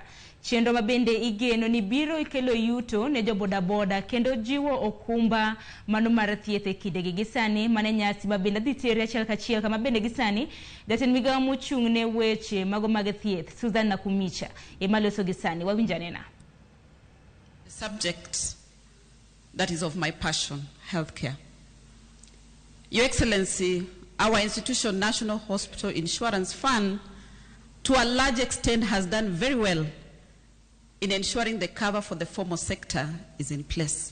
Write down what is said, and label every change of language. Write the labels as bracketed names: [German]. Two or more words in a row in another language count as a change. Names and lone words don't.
[Luo (Kenya and Tanzania)] Chenro mabende igeno ni biro ikelo yuto ne jo bodaboda kendo jiwo okumba mano mar thiethe kidegi gisani mane nyasi mabende dhi tere achiel kachiel kama bende gisani Jatend migawo mochung' ne weche mago mag thieth Susan Nakumicha emaloso gisani wawinjanena. [English] Subject that is of my passion, healthcare. Your Excellency, our institution, National Hospital Insurance Fund, to a large extent has done very well in ensuring the cover for the formal sector is in place.